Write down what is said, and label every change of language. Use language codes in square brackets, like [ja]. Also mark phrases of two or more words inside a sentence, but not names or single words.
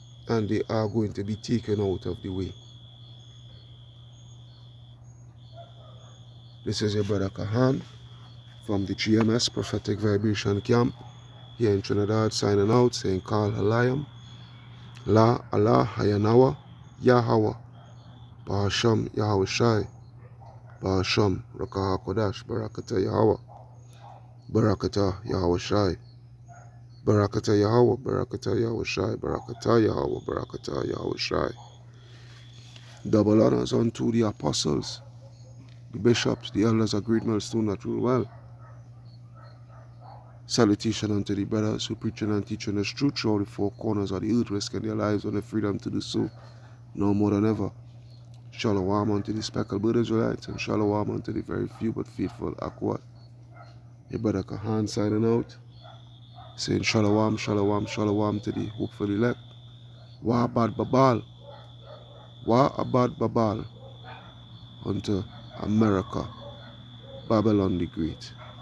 [en] and they are going to be taken out of the way. This is your brother Kahan from the GMS Prophetic Vibration Camp here in Trinidad, signing out, saying Kal Halayam, La Allah Hayanawa, Yahweh, Bahasham Yahweh Shai, Bahasham Rakaha Kodash, Barakata Yahweh, Barakata Yahweh Shai, Barakata Yahweh, Barakata Yahweh Shai, Barakata Yahweh, Barakata Yahweh Shai. Double honors unto the apostles, the bishops, the elders of Great Millstone that rule well. Salutation unto the brothers who preaching and teaching us truth throughout the four corners of the earth, risking their lives on the freedom to do so, no more than ever. Shalom unto the speckled blood Israelites, and shalom unto the very few but faithful Akwat. Your brother Kahan signing out, saying shalom, shalom, shalom to the hopeful elect. Wa abad babal, wa abad babal, unto America, Babylon the Great.